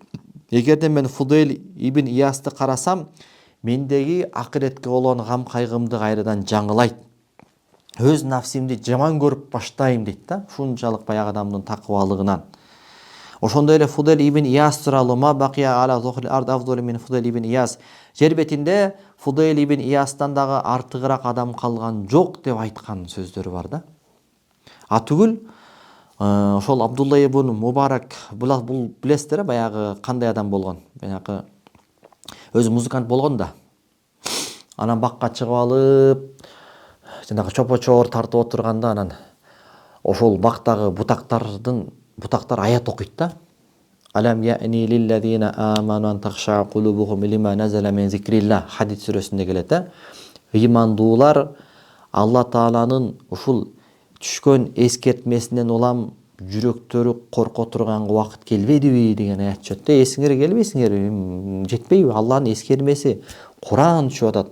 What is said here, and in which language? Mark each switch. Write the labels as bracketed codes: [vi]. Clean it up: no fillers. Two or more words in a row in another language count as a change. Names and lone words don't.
[ky] Эгерде мен Фудайл ибн Иясты карасам, мендеги акыретке болгон гам кайгымды кайрадан жаңылайт. Өз нафсимди жаман көрүп баштайм дейт да. Ушунчалык баягы адамдын такыбалыгынан. Ошондой эле Фудайл ибн Ияс тууралуу [ar] ما بقي على ظهر الأرض أفضل من فضيل بن عياض. [ky] Жер бетинде Фудайл ибн Иястан дагы артыгыраак адам калган жок деп айткан сөздөрү бар да. А түгүл ошол Абдулла ибн Мубарак бул билесиздер, баягы кандай адам болгон. Баягы өзү музыкант болгон да. Анан бакка чыгып алып, жанагы чопочоор тартып отурганда, анан ошол бактагы бутактар аят окуйт да. [ar] ألم يأن للذين آمنوا أن تخشع قلوبهم لما نزل من ذكر الله. [ky] Хадис сүрөсүндө келет да. Ыймандуулар Алла Тааланын ушул түшкөн эскертмесинен улам жүрөктөрү корко турган убакыт келбедиби деген аят чөттө. Эсиңерге келбейсиңер, жетпейби? Алланын эскермеси Куран түшүп атат.